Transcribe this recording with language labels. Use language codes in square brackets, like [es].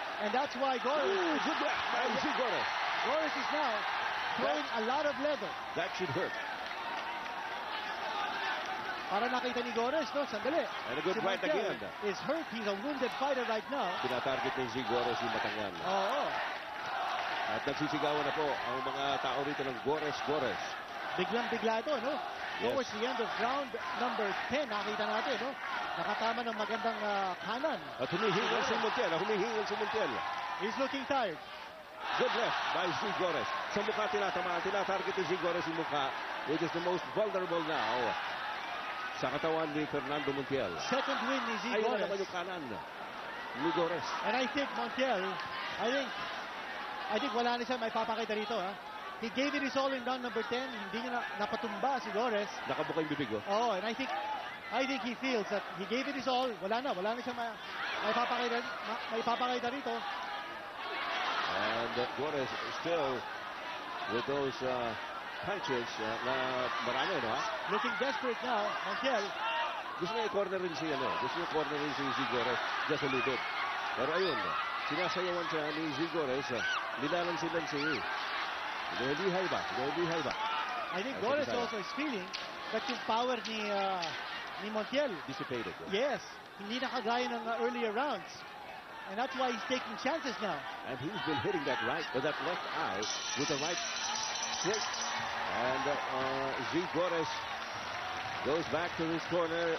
[en] And that's why Gores is now throwing a lot of leather. That should hurt. [tl] Para nakita ni Gores, sandali. [en] And a good right again. Is hurt. He's a wounded fighter right now. [tl] Tinatarget ng Z Gores yung matangyan. Oo. At nagsisigawan na po ang mga tao rito ng Gores. Biglang-bigla ito, [en] Towards the end of round number 10, [tl] nakita natin, nakatama ng magandang kanan. At humihingal si Montiel. [en] He's looking tired. Good left by Z Gores. [tl] Sa mukha tinatarget ni Z Gores yung mukha, [en] which is the most vulnerable now [tl] sa katawan ni Fernando Montiel. [en] Second win ni Z Gores. [tl] Ayun naman yung kanan ni Gores. [en] And I think Montiel, I think [tl] wala na siya may papakita rito, [en] He gave it his all in round number 10. [tl] Hindi niya napatumba si Gores. Nakabuka yung bibig, [en] and I think he feels that he gave it his all. [tl] Wala na siya may papakita rito. [en] And Gores still with those punches na marami, Looking desperate now, Montiel. [tl] Gusto niya i-corner rin si Gores [en] just a little bit. [tl] Pero ayun, sinasayawan siya ni Z Gores. Nilalansilan siya Lihay ba? [en] I think Gores also is feeling that yung power ni Montiel dissipated. [tl] Yes, hindi na kagaya ng earlier rounds. [en] And that's why he's taking chances now. And he's been hitting that left eye with the right straight. And Z Gores goes back to his corner.